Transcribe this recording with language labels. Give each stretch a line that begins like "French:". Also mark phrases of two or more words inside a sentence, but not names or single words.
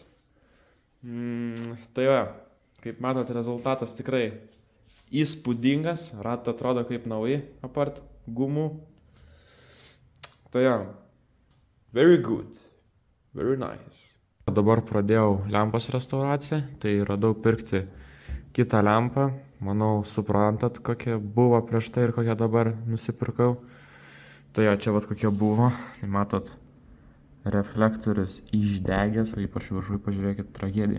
Lithuanian: Tai va, kaip matot, rezultatas tikrai įspūdingas. Ratai atrodo kaip nauji, apart gumų. Tai ja,
English: very good, very nice.
Lithuanian: Dabar pradėjau lempos restauraciją, tai radau pirkti kitą lempą. Manau, suprantat, kokia buvo prieš tai ir kokią dabar nusipirkau. Tai jo, čia vat kokia buvo. Tai matot, reflektorius išdegęs, o ypač viršui pažiūrėkit, tragedija.